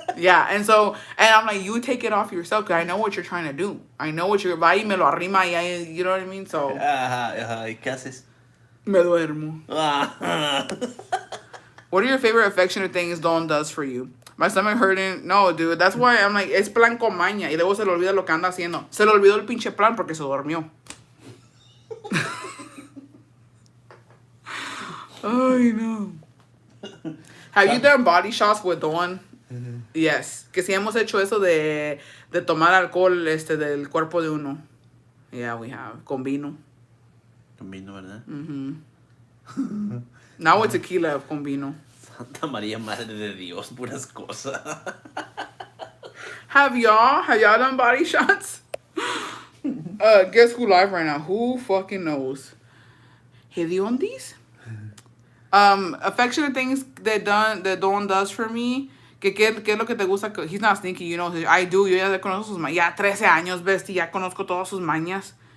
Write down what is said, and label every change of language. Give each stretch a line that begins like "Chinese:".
English: Yeah, and I'm like, you take it off yourself because I know what you're trying to do. I know what you're...
Spanish: Va y me lo arrima y
English: you know what I mean? So...
Spanish: Ajá, ¿y qué haces? Me duermo. Ajá.
English: What are your favorite affectionate things Dawn does for you? My stomach hurting. No, dude, that's why I'm like,
Spanish: es plan con maña. Y luego se le olvida lo que anda haciendo. Se le olvidó el pinche plan porque se durmió. Ay, no.
English: Have you done body shots with Dawn? Yes.
Spanish: Que si hemos hecho eso de tomar alcohol del cuerpo de uno.
English: Yeah, we have.
Spanish: Con vino. Con vino, ¿verdad?
English: Now it's tequila
Spanish: con vino. Santa María, Madre de Dios, puras cosas.
English: Have y'all done body shots? Guess who live right now? Who fucking knows? Hediondis? Affectionate things that Dawn does for me.
Spanish: ¿Qué es lo que te gusta?
English: He's not sneaky, you know. I do.
Spanish: Yo ya conozco sus mañas. Ya 13 años, bestie. Ya conozco todas sus mañas.